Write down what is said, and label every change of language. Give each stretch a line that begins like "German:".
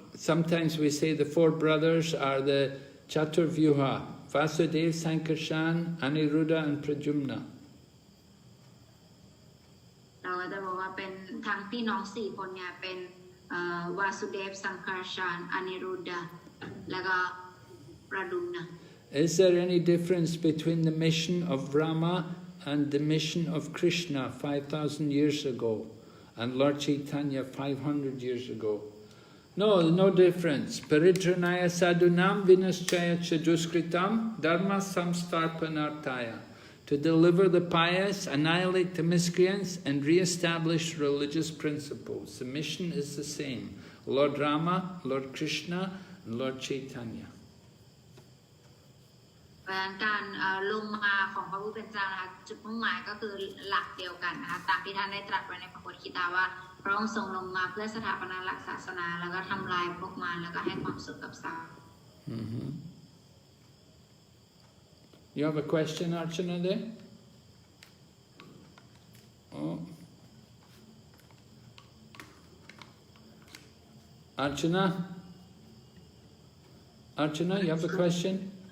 English: Sometimes we say the four brothers are the Chaturvyuha, Vasudev, Sankarshan, Aniruddha and Pradyumna.
Thai: เราก็จะบอกว่าเป็นทั้งพี่น้องสี่คนเนี่ยเป็นวาสุเดฟสังคารชานอนิรุดดาแล้วก็ประดุมนะ
English: Is there any difference between the mission of Rama and the mission of Krishna 5,000 years ago and Lord Chaitanya 500 years ago? No difference.
Sanskrit: Paritranaya sadhunam vinaschaya chaduskritam dharma samstarpanartaya.
English: To deliver the pious, annihilate the miscreants, and re-establish religious principles. The mission is the same. Lord Rama, Lord Krishna, and Lord Chaitanya.
Thai: การลงมาของพระผู้เป็นเจ้านะคะจุดมุ่งหมายก็คือหลักเดียวกันนะคะตามที่ท่านได้ตรัสไว้ในพระพุทธกิตาว่าพระองค์ทรงลงมาเพื่อสถาปนาหลักศาสนาแล้วก็ทำลายพวกมารแล้วก็ให้ความสุขกับสาว
English: You have a question, Archana, there? Oh. Archana? Archana, you have a question?